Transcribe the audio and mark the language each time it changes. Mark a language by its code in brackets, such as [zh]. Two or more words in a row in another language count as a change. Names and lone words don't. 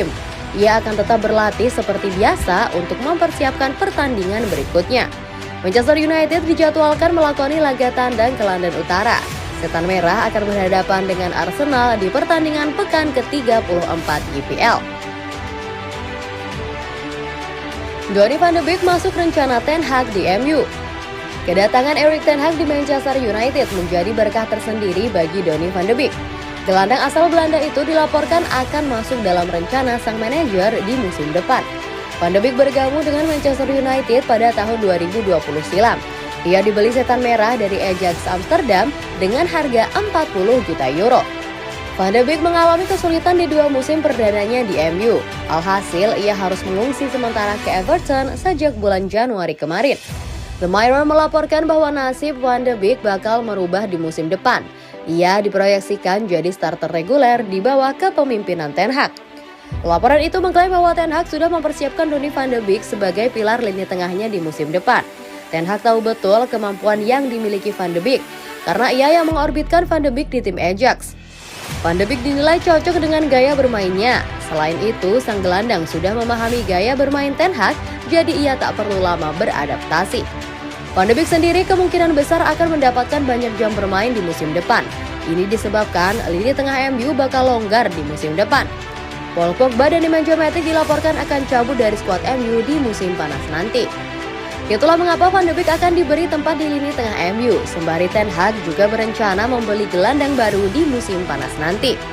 [id] Ia akan tetap berlatih seperti biasa untuk mempersiapkan pertandingan berikutnya. Manchester United dijadwalkan melakoni laga tandang ke London Utara. Setan Merah akan berhadapan dengan Arsenal di pertandingan pekan ke-34 IPL. Donny van de Beek masuk rencana Ten Hag di MU. Kedatangan Erik ten Hag di Manchester United menjadi berkah tersendiri bagi Donny van de Beek. Gelandang asal Belanda itu dilaporkan akan masuk dalam rencana sang manajer di musim depan. Van de Beek bergabung dengan Manchester United pada tahun 2020 silam. Ia dibeli setan merah dari Ajax Amsterdam dengan harga 40 juta euro. Van de Beek mengalami kesulitan di 2 musim perdananya di MU. Alhasil, ia harus mengungsi sementara ke Everton sejak bulan Januari kemarin. The Mirror melaporkan bahwa nasib Van de Beek bakal merubah di musim depan. Ia diproyeksikan jadi starter reguler di bawah kepemimpinan Ten Hag. Laporan itu mengklaim bahwa Ten Hag sudah mempersiapkan Donny van de Beek sebagai pilar lini tengahnya di musim depan. Ten Hag tahu betul kemampuan yang dimiliki Van de Beek, karena ia yang mengorbitkan Van de Beek di tim Ajax. Van de Beek dinilai cocok dengan gaya bermainnya. Selain itu, sang gelandang sudah memahami gaya bermain Ten Hag, jadi ia tak perlu lama beradaptasi. Van de Beek sendiri kemungkinan besar akan mendapatkan banyak jam bermain di musim depan. Ini disebabkan lini tengah MU bakal longgar di musim depan. Paul Pogba dan Nemanja Matic dilaporkan akan cabut dari skuad MU di musim panas nanti. Itulah mengapa Van de Beek akan diberi tempat di lini tengah MU, sembari Ten Hag juga berencana membeli gelandang baru di musim panas nanti.